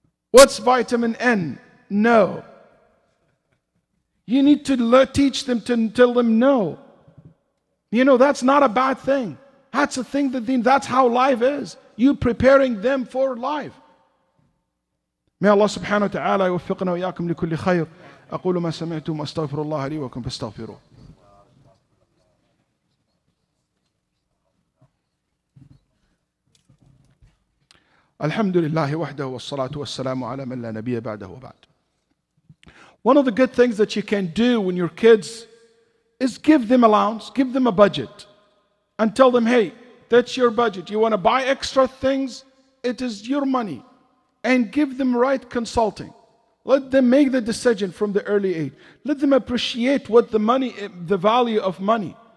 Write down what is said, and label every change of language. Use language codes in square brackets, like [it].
[en] What's vitamin N? No. You need to teach them, to tell them no. That's not a bad thing. That's a thing that's how life is. You preparing them for life. May Allah subhanahu wa ta'ala [ar] يوفقنا وإياكم لكل خير. أقول ما سمعتم وأستغفر الله لي ولكم فاستغفروه. الحمد لله وحده والصلاة والسلام على من لا نبي بعده وبعد. [en] One of the good things that you can do when your kids is give them allowance, give them a budget. And tell them, hey, that's your budget. You want to buy extra things? It is your money. And give them right consulting. Let them make the decision from the early age. Let them appreciate what the value of money.